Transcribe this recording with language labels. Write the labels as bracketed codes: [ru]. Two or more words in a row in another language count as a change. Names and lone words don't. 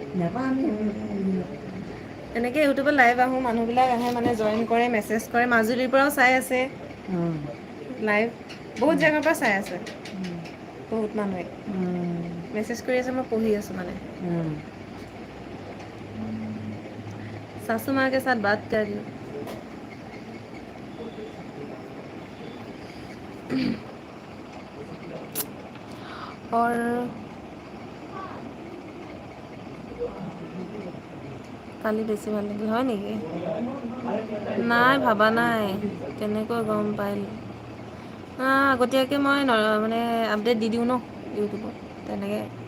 [as] এনেকৈ ইউটিউবত লাইভ আহোঁ মানুহবিলাক আহে মানে জইন কৰে মেছেজ কৰে মাজুলীৰ পৰাও চাই আছে লাইভ বহুত জেগাৰ পৰা চাই আছে বহুত মানুহে মেছেজ কৰি আছে মই পঢ়ি আছোঁ মানে [hi] सासू माँ के साथ बात कर रही हूँ और [as] কালি বেছি ভাল লাগিল হয় নেকি নাই ভাবা নাই কেনেকৈ গম পাই আগতীয়াকৈ মই মানে আপডেট দি দিওঁ ন ইউটিউবত তেনেকৈ